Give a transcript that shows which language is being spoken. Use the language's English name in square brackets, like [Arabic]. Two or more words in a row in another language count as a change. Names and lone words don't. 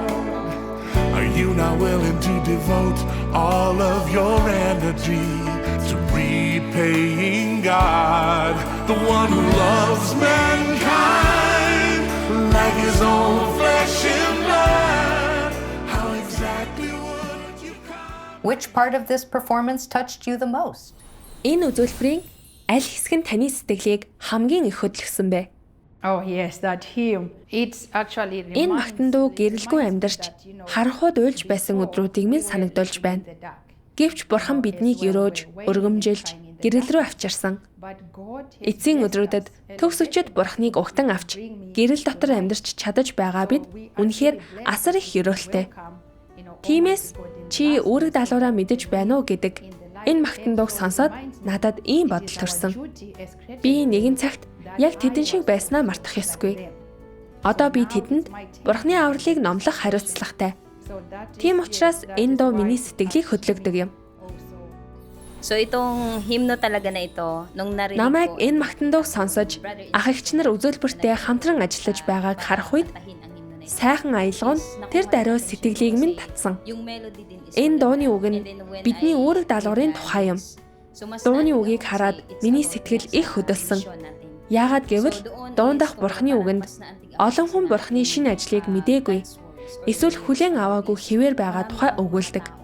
[English] Are you not willing to devote all of your energy to repaying God, the one who loves mankind like his own flesh and blood? How exactly would you come? Which part of this performance touched you the most? [Mongolian] Энэ үзүүлбэрийн аль хэсэг нь таны сэтгэлийг хамгийн их хөдөлгсөн бэ? [English] Oh yes, that hymn. It's actually [Mongolian] Энэ магтан дуу гэрэлгүй амьдарч харанхуйд уйлж байсан өдрүүдийг минь санагдуулж байна. Гэвч Бурхан биднийг өрөөж, өргөмжилж, гэрэл рүү авчирсан. Эцсийн өдрүүдэд төгс өчөд Бурханыг угтан авч гэрэл дотор амьдарч чадаж байгаа бид үнэхээр асар их ёроолтой. Тиймээс чи үүрэг даалгавраа мэдэж байна уу гэдэг энэ магтан дууг сонсоод надад ийм бодол төрсөн. Би нэгэн цагт яг тэдэн шиг байснаа мартах ёсгүй. Одоо би тэдэнд Бурхны авралыг номлох хариуцлагатай. Тийм учраас энэ дуу миний сэтгэлийг хөдлөгдөг юм. [Filipino] So itong hymno talaga na ito, nung narinig [Mongolian] Намайг [Filipino] ko, [Mongolian] энэ магтан дууг сонсож ах эгч нар үзүүлбэртэй хамтран ажиллаж байгааг харах үед сайхан аялал нь тэр даруй сэтгэлийг минь татсан. [Filipino] yung melody din is [Mongolian] Энэ дууны үг нь бидний үүрэг даалгаврын тухай юм. Дууны үгийг хараад миний сэтгэл их хөдөлсөн. Яагаад гэвэл дуундах Бурхны үгэнд олон хүн Бурхны шинэ ажлыг мэдээгүй, эсвэл хүлээн аваагүй хэвээр байгаа тухай өгүүлдэг.